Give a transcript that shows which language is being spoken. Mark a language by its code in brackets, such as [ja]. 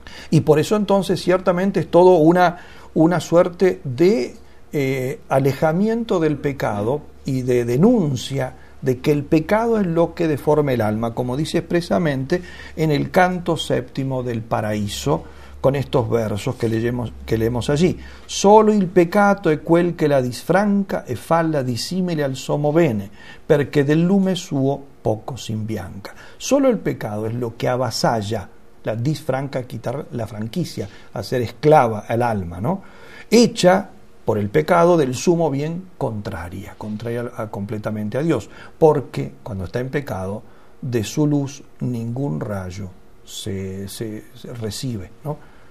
[es] Y por eso entonces ciertamente es todo una suerte de alejamiento del pecado y de denuncia de que el pecado es lo que deforma el alma, como dice expresamente en el canto séptimo del Paraíso, con estos versos que leemos allí. [it] Solo il peccato è quel che la disfranca e fa la disimile al sommo bene, perché del lume suo poco s'imbianca. [es] Solo el pecado es lo que avasalla, la disfranca, quitar la franquicia, hacer esclava al alma, ¿no? Hecha por el pecado del sumo bien contraria completamente a Dios, porque cuando está en pecado, de su luz ningún rayo se recibe, ¿no?